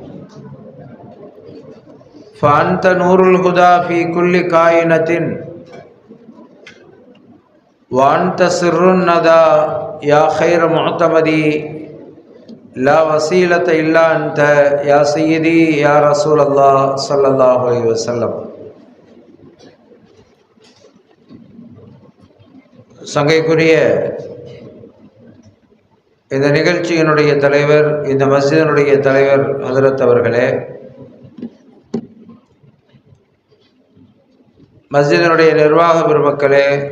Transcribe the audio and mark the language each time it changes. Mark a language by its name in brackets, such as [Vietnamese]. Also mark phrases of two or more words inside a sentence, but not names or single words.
[Arabic] فأنت نور الهدى في كل كائنة وأنت سر الندى يا خير معتمدي لا وسيلة إلا أنت يا سيدي يا رسول الله صلى الله عليه وسلم. [Tamil] சங்கைக்குரிய இந்த நிகழ்ச்சியினுடைய தலைவர், இந்த மஸ்ஜிதினுடைய தலைவர் ஹஜ்ரத் அவர்களே, மஸ்ஜிதினுடைய நிர்வாக பெருமக்களே,